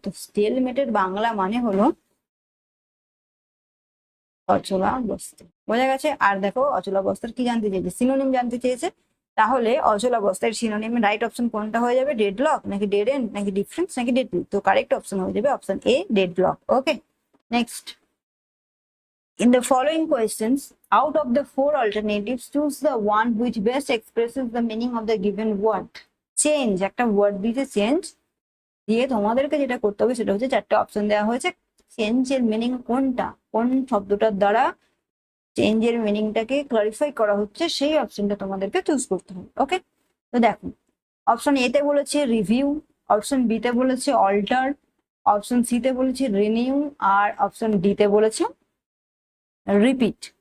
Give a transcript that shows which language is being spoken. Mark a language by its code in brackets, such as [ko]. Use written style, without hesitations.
[bn] তো স্টেলমেটের বাংলা মানে হলো অচলাবস্থা। বোঝা গেছে? আর দেখো, অচলাবস্থার কি জানতে চেয়েছে? সিনোনিম জানতে চেয়েছে। তাহলে অচলাবস্থার সিনোনিম রাইট অপশন কোনটা হয়ে যাবে? ডেডলক নাকি ডেড এন্ড নাকি ডিফারেন্স নাকি ডেডলি? তো কারেক্ট অপশন হয়ে যাবে option A, deadlock. Okay, next. [en] In the following questions, out of the four alternatives, choose the one which best expresses the meaning of the given word. [bn] Change, একটা word দিতে change দিয়ে তোমাদেরকে যেটা করতে হবে সেটা হচ্ছে, চারটে অপশন দেওয়া হয়েছে, চেঞ্জের মিনিং কোনটা, কোন শব্দটার দ্বারা চেঞ্জের মিনিংটাকে ক্লারিফাই করা হচ্ছে, সেই অপশনটা তোমাদেরকে চুজ করতে হবে। ওকে, তো দেখো, অপশন এ তে বলেছে রিভিউ, অপশন বি তে বলেছে অল্টার, অপশন সি তে বলেছে রিনিউ, আর অপশন ডি তে বলেছে রিপিট।